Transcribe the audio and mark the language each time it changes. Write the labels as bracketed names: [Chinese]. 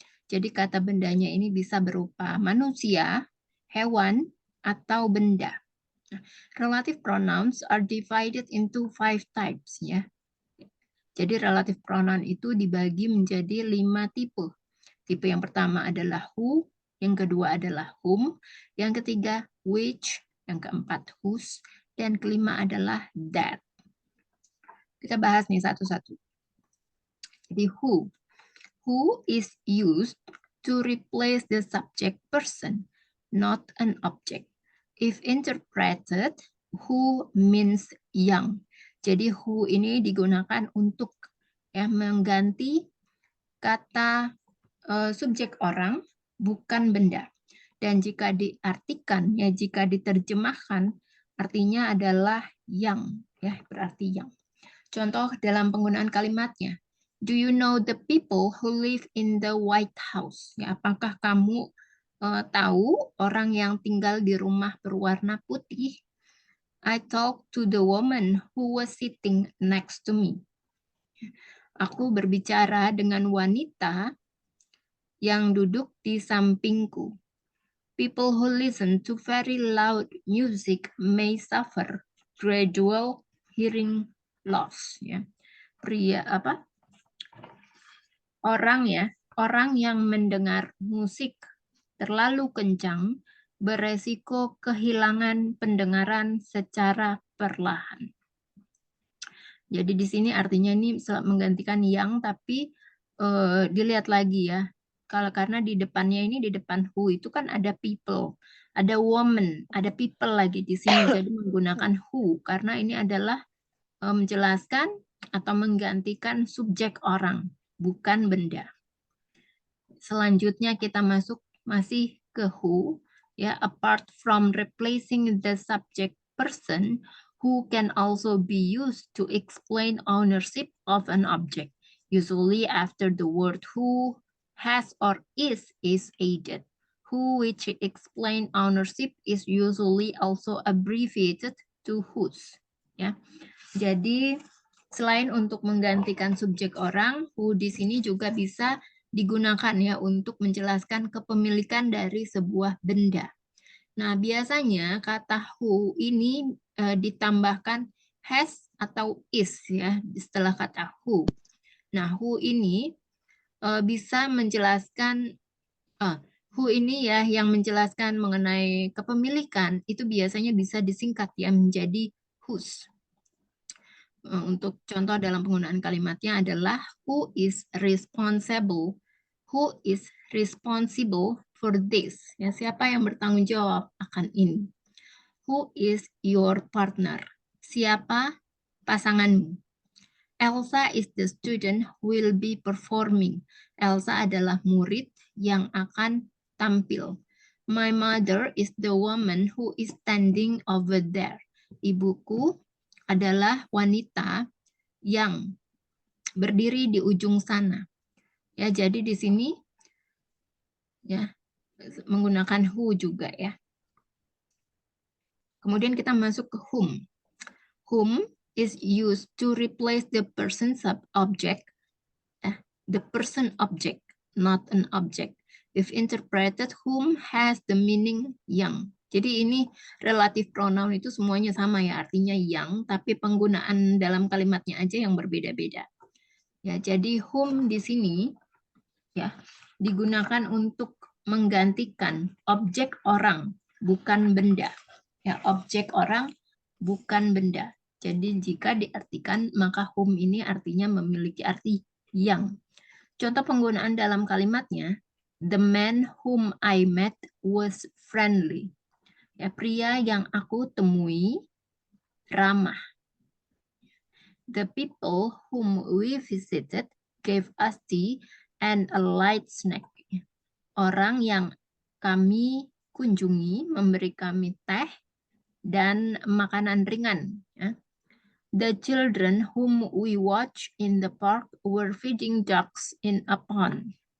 [Indonesian] Jadi kata bendanya ini bisa berupa manusia, hewan, atau benda. [English] Relative pronouns are divided into 5 types ya. [Indonesian] Jadi relative pronoun itu dibagi menjadi 5 tipe. Tipe yang pertama adalah who, yang kedua adalah whom, yang ketiga which, yang keempat whose, dan kelima adalah that. Kita bahas nih satu-satu. Jadi who. [English] Who is used to replace the subject person, not an object. If interpreted, who means young. [Indonesian] Jadi who ini digunakan untuk ya mengganti kata subjek orang bukan benda. Dan jika diartikan ya jika diterjemahkan artinya adalah young ya berarti young. Contoh dalam penggunaan kalimatnya. [English] Do you know the people who live in the White House? [Indonesian] Ya, apakah kamu tahu orang yang tinggal di rumah berwarna putih? [English] I talked to the woman who was sitting next to me. [Indonesian] Aku berbicara dengan wanita yang duduk di sampingku. [English] People who listen to very loud music may suffer gradual hearing loss. [Indonesian] Ya. Orang yang mendengar musik terlalu kencang beresiko kehilangan pendengaran secara perlahan. Jadi di sini artinya ini menggantikan yang, tapi dilihat lagi ya. Karena di depannya ini di depan who itu kan ada people, ada woman, ada people lagi di sini. Jadi menggunakan who karena ini adalah menjelaskan atau menggantikan subjek orang, bukan benda. Selanjutnya kita masih ke who ya, [English] apart from replacing the subject person, who can also be used to explain ownership of an object, usually after the word who, has, or is added. Who, which explain ownership, is usually also abbreviated to whose. [Indonesian] Ya, jadi selain untuk menggantikan subjek orang, who di sini juga bisa digunakan ya untuk menjelaskan kepemilikan dari sebuah benda. Nah, biasanya kata who ini ditambahkan has atau is ya setelah kata who. Nah, who ini bisa menjelaskan who ini ya yang menjelaskan mengenai kepemilikan itu biasanya bisa disingkat ya menjadi whose. Untuk contoh dalam penggunaan kalimatnya adalah [English] who is responsible. Who is responsible for this? [Indonesian] Ya, siapa yang bertanggung jawab akan ini? [English] Who is your partner? [Indonesian] Siapa pasanganmu? [English] Elsa is the student who will be performing. [Indonesian] Elsa adalah murid yang akan tampil. [English] My mother is the woman who is standing over there. [Indonesian] Ibuku adalah wanita yang berdiri di ujung sana. Ya, jadi di sini ya menggunakan who juga ya. Kemudian kita masuk ke whom. [English] Whom is used to replace the person subject, the person object, not an object. If interpreted, whom has the meaning young. [Indonesian] Jadi ini relative pronoun itu semuanya sama ya, artinya yang, tapi penggunaan dalam kalimatnya aja yang berbeda-beda. Ya, jadi whom di sini ya digunakan untuk menggantikan objek orang, bukan benda. Ya, objek orang bukan benda. Jadi jika diartikan, maka whom ini artinya memiliki arti yang. Contoh penggunaan dalam kalimatnya, [English] the man whom I met was friendly. [Indonesian] Ya, pria yang aku temui ramah. [English] The people whom we visited gave us tea and a light snack. [Indonesian] Orang yang kami kunjungi memberi kami teh dan makanan ringan. Ya. [English] The children whom we watched in the park were feeding ducks in a pond.